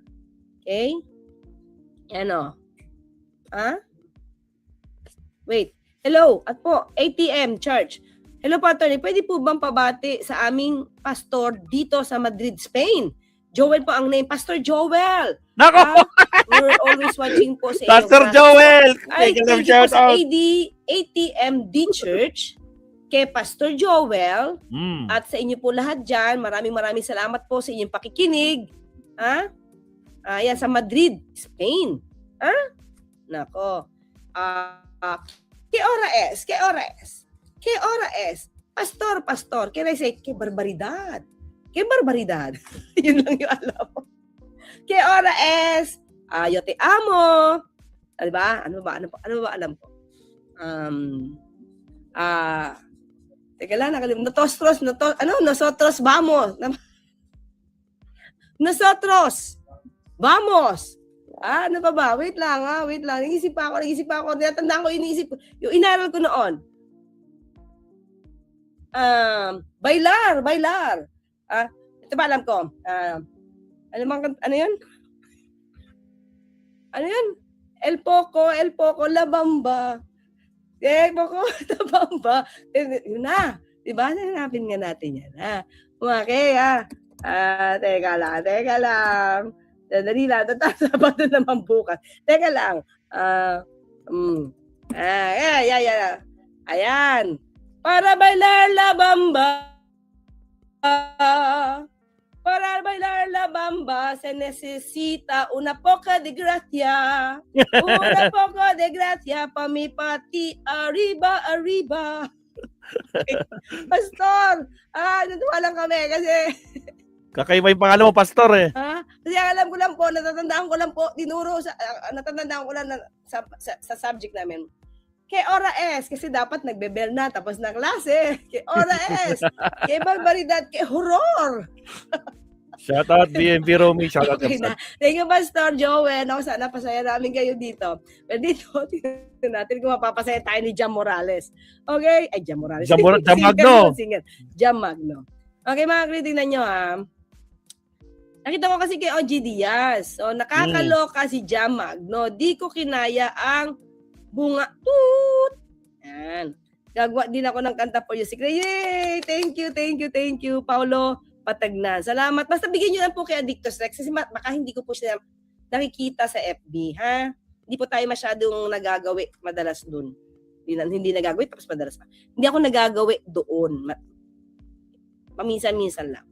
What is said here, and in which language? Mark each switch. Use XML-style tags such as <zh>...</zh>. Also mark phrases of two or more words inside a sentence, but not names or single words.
<en>Okay?</en> <tl>Yan o.</tl> <en>Wait. Hello.</en> <tl>At po, ATM Church. Hello po, attorney. Pwede po bang pabati sa aming pastor dito sa Madrid, Spain? Joel po ang name. Pastor Joel. Nako!</tl> <en>We're always watching</en> <tl>po sa Pastor Joel! Ay,</tl> <en>Thank thank you, you po shout sa out.</en> <tl>ATM Dean Church, kay Pastor Joel, Mm. at sa inyo po lahat dyan. Maraming salamat po sa inyong pakikinig. Yan, sa Madrid, Spain.</tl> <es>Nako. Que hora es? Pastor.</es> <en>Can I say,</en> <es>que barbaridad.</es> <tl>Yun lang yung alam mo.</tl> <es>Que hora es? Yo te amo.</es> <tl>Diba? Ano ba alam ko? Teka lang,</tl> <es>nosotros vamos. Nosotros vamos.</es> <tl>Ano pa ba? Wait lang. Nag-isip pa ako. Natandaan ko, iniisip ko. Yung inaral ko noon. Bailar. Ito ba alam ko? Ano yun? El Poco, La Bamba. La Bamba. Yun na. Diba? Hanapin nga natin yan. Okay, Teka lang. Dali lang. Tatapos na naman bukas. Teka lang. Ayan.</tl> <es>Para bailar la bamba. Para bailar la bamba se necesita una poca de gracia. Una poca de gracia pa mi pati arriba.</es> <tl>Pastor, natuwa lang kami kasi Kakaiba yung pangalan mo, Pastor eh. kasi alam ko lang po, natatandaan ko lang sa subject namin.</tl> <es>Que hora es?</es> <tl>Kasi dapat nagbe-bell na tapos na klase.</tl> <es>Que hora es? Que barbaridad, que horror.</es> <en>Shout out BNB Romy. Shout out</en> <tl>Okay na.</tl> <en>Thank you, Pastor Joel.</en> <tl>Sana pasaya namin kayo dito. Pero dito, tingnan natin kung mapapasaya tayo ni Jam Morales. Okay? Ay, Jam Morales. Jam Magno. Jam Magno. Okay, mga greeting na nyo, Nakita ko kasi kay OG Diaz. So, nakakaloka si Jam Magno. Di ko kinaya ang bunga. Toot! Yan. Gagawa din ako ng kanta</tl> <en>for you.</en> <tl>Yay!</tl> <en>Thank you,</en> <tl>Paulo Patagnan. Salamat. Basta bigyan nyo lang po kay Addictus Rex kasi baka hindi ko po siya nakikita sa FB, ha? Hindi po tayo masyadong nagagawi madalas dun. Hindi nagagawi, tapos madalas pa. Hindi ako nagagawi doon. Paminsan-minsan lang.</tl>